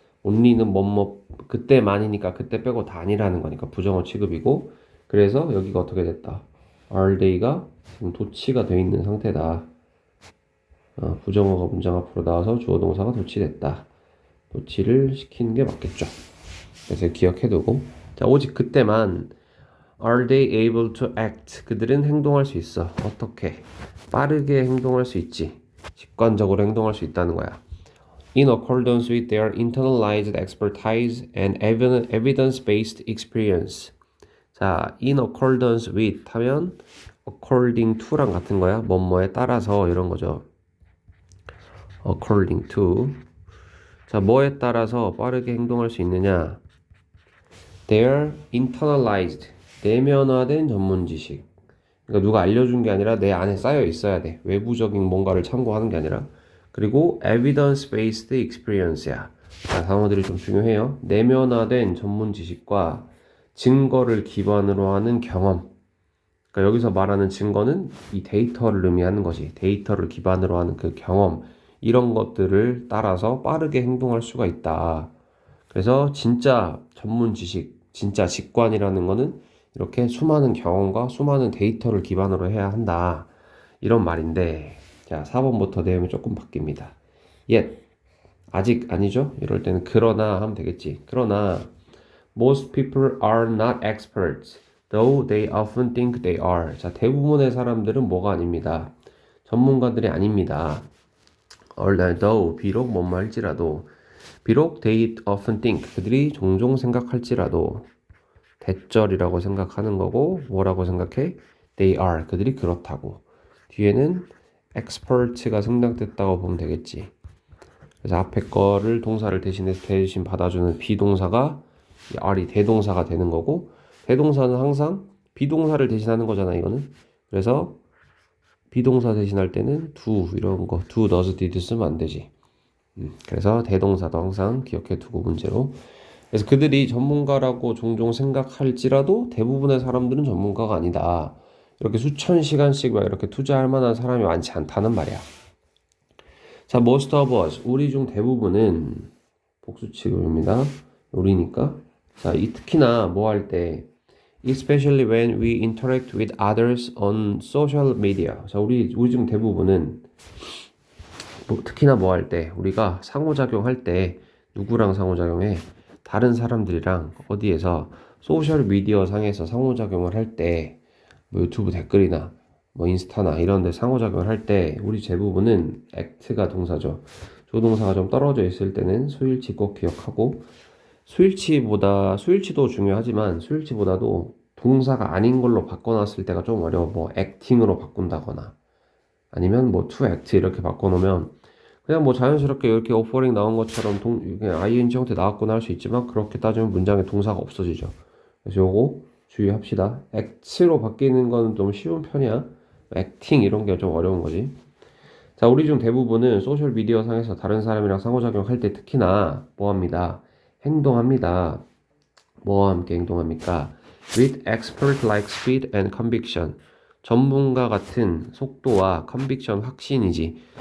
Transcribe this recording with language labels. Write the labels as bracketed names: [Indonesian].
[Korean] only는 그때만이니까 그때 빼고 다 아니라는 거니까 부정어 취급이고, 그래서 여기가 어떻게 됐다. [English] are they [Korean] 가 지금 도치가 되어 있는 상태다. 부정어가 문장 앞으로 나와서 주어 동사가 도치됐다. 도치를 시키는 게 맞겠죠. 그래서 기억해두고. 자, 오직 그때만 [English] are they able to act. [Korean] 그들은 행동할 수 있어. 어떻게? 빠르게 행동할 수 있지. 직관적으로 행동할 수 있다는 거야. [English] In accordance with their internalized expertise and evidence-based experience. [Korean] 자, [English] in accordance with [Korean] 하면 [English] according to [Korean] 랑 같은 거야. 뭐뭐에 따라서 이런 거죠. [English] according to. [Korean] 자, 뭐에 따라서 빠르게 행동할 수 있느냐? [English] Their internalized, [Korean] 내면화된 전문 지식. 그러니까 누가 알려준 게 아니라 내 안에 쌓여 있어야 돼. 외부적인 뭔가를 참고하는 게 아니라. 그리고 [English] evidence-based experience [Korean] 야. 자, 단어들이 좀 중요해요. 내면화된 전문 지식과 증거를 기반으로 하는 경험. 그러니까 여기서 말하는 증거는 이 데이터를 의미하는 것이, 데이터를 기반으로 하는 그 경험, 이런 것들을 따라서 빠르게 행동할 수가 있다. 그래서 진짜 전문 지식, 진짜 직관이라는 거는 이렇게 수많은 경험과 수많은 데이터를 기반으로 해야 한다. 이런 말인데, 자, 4번부터 내용이 조금 바뀝니다. [English] yet, [Korean] 아직 아니죠? 이럴 때는 그러나 하면 되겠지. 그러나 [English] most people are not experts, though they often think they are. [Korean] 자, 대부분의 사람들은 뭐가 아닙니다. 전문가들이 아닙니다. though, 비록 뭐뭐 할지라도, 비록 [English] they often think, [Korean] 그들이 종종 생각할지라도, 대절이라고 생각하는 거고, 뭐라고 생각해? [English] They are, [Korean] 그들이 그렇다고. 뒤에는 expert가 생략됐다고 보면 되겠지. 그래서 앞에 거를 동사를 대신 받아주는 비동사가 are이 대동사가 되는 거고, 대동사는 항상 비동사를 대신하는 거잖아, 이거는. 그래서 비동사 대신할 때는 do 이런 거, do, does, did 쓰면 안 되지. 그래서 대동사도 항상 기억해 두고 문제로. 그래서 그들이 전문가라고 종종 생각할지라도 대부분의 사람들은 전문가가 아니다. 이렇게 수천 시간씩 막 이렇게 투자할 만한 사람이 많지 않다는 말이야. 자, [English] most of us, [Korean] 우리 중 대부분은 복수 취급입니다. 우리니까. 자, 특히나 뭐 할 때, [English] especially when we interact with others on social media. [Korean] 자, 우리 중 대부분은 특히나 뭐 할 때, 우리가 상호작용할 때 누구랑 상호작용해? 다른 사람들이랑 어디에서 소셜 미디어 상에서 상호작용을 할 때, 뭐 유튜브 댓글이나 뭐 인스타나 이런 데 상호작용을 할 때 우리 대부분은 act가 동사죠. 조동사가 좀 떨어져 있을 때는 수일치 꼭 기억하고, 수일치도 중요하지만 수일치보다도 동사가 아닌 걸로 바꿔놨을 때가 좀 어려워. 뭐 acting으로 바꾼다거나 아니면 뭐 to act 이렇게 바꿔놓으면 그냥 뭐 자연스럽게 이렇게 offering 나온 것처럼 그냥 ing 형태 나왔구나 할 수 있지만, 그렇게 따지면 문장에 동사가 없어지죠. 그래서 요거 주의합시다. act로 바뀌는 건 좀 쉬운 편이야. acting 이런 게 좀 어려운 거지. 자, 우리 중 대부분은 소셜 미디어 상에서 다른 사람이랑 상호작용할 때 특히나 뭐 합니다? 행동합니다. 뭐와 함께 행동합니까? [English] With expert like speed and conviction. [Korean] 전문가 같은 속도와 conviction, 확신이지.